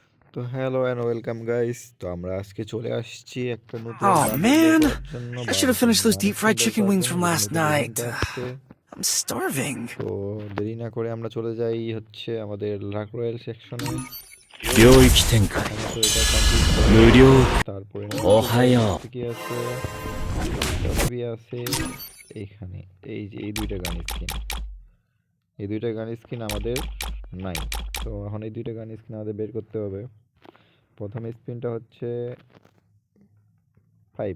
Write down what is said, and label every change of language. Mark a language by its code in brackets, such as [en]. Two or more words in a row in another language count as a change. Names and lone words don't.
[bn] তো [en] hello and welcome guys. [bn] তো আমরা আজকে চলে আসছি একটা নতুন [en] Oh [bn] বান্ডেল বের [en] man, [bn] করার জন্য [en] I [bn] বা [en] should have [bn] নতুন [en] finished those [bn] গান [en] deep [bn] স্কিন [en] fried [bn] বের [en] chicken [bn] করার [en] wings [bn] জন্য [en] from [bn] যেটা [en] last [bn] নতুন ইভেন্টে [en] night. [bn] আসছে। [en] I'm starving. [bn] তো দেরি না করে আমরা চলে যাই হচ্ছে আমাদের লাক রয়্যাল সেকশনে। [ja] 領域展開 [bn] এখানে তো এটা কমপ্লিট করা [ja] 無 [bn] হয়ে [ja] 料 [bn] গেছে। তারপরে [ja] お [bn] নিচে [ja] は [bn] যাই, [ja] よ [bn] নিচে কি আছে? জলবি আছে এইখানে। এই যে এই দুইটা [en] gun skin, [bn] এই দুইটা [en] gun skin [bn] আমাদের নাই। তো এখন এই দুইটা [en] gun skin [bn] আমাদের বের করতে হবে। প্রথম স্পিনটা হচ্ছে 5।